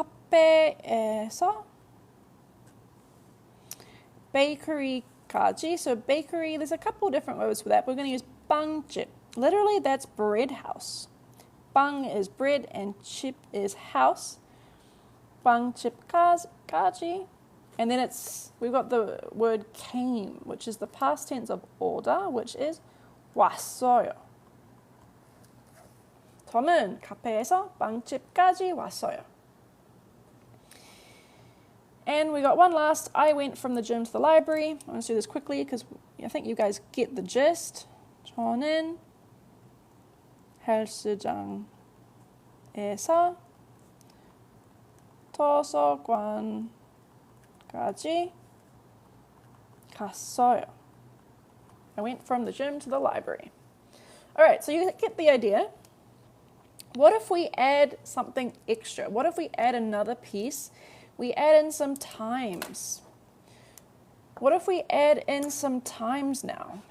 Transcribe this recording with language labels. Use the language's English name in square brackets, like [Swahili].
[Korean] 카페에서 [English] bakery [Korean] 까지. [English] So bakery, there's a couple different words for that. We're going to use 빵집. Literally, that's bread house. 빵 is bread and 집 is house. [Korean] 빵집까지. [English] And then we've got the word came, which is the past tense of order, which is 왔어요. [Korean] 톰은 카페에서 빵집까지 왔어요. [English] And we got one last. I went from the gym to the library. I'm going to do this quickly because I think you guys get the gist. [Korean] 저는 헬스장에서 도서관까지 갔어요. [English] I went from the gym to the library. All right, so you get the idea. What if we add something extra? What if we add another piece? We add in some times. What if we add in some times now?